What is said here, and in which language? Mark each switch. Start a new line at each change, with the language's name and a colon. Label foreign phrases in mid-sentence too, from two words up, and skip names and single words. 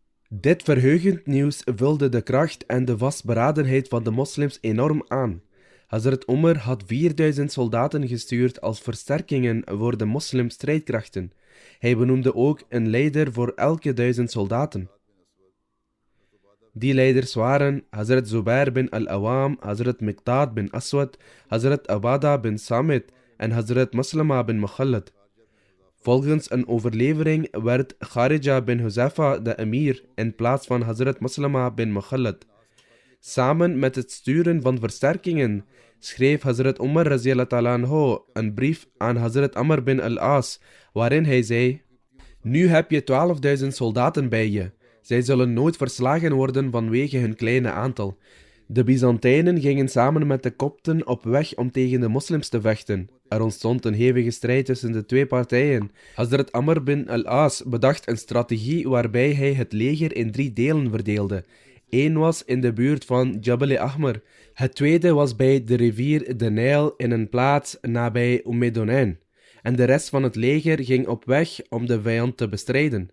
Dutch: Dit verheugend nieuws vulde de kracht en de vastberadenheid van de moslims enorm aan. Hazrat Umar had 4000 soldaten gestuurd als versterkingen voor de moslimstrijdkrachten. Hij benoemde ook een leider voor elke 1000 soldaten. Die leiders waren Hazrat Zubair bin al-Awam, Hazrat Miqdad bin Aswad, Hazrat Abada bin Samit en Hazrat Maslama bin Mukhallad. Volgens een overlevering werd Kharija bin Huzafa de emir in plaats van Hazrat Maslama bin Mukhallad. Samen met het sturen van versterkingen schreef Hazrat Umar
Arabic: رضي الله تعالى عنه
Dutch: een brief aan Hazrat Amr bin al-As, waarin hij zei: Nu heb je 12.000 soldaten bij je. Zij zullen nooit verslagen worden vanwege hun kleine aantal. De Byzantijnen gingen samen met de Kopten op weg om tegen de moslims te vechten. Er ontstond een hevige strijd tussen de twee partijen. Hazrat Amr bin al-As bedacht een strategie waarbij hij het leger in 3 delen verdeelde. Eén was in de buurt van Jabal Ahmar. Het tweede was bij de rivier de Nijl in een plaats nabij Donain. En de rest van het leger ging op weg om de vijand te bestrijden.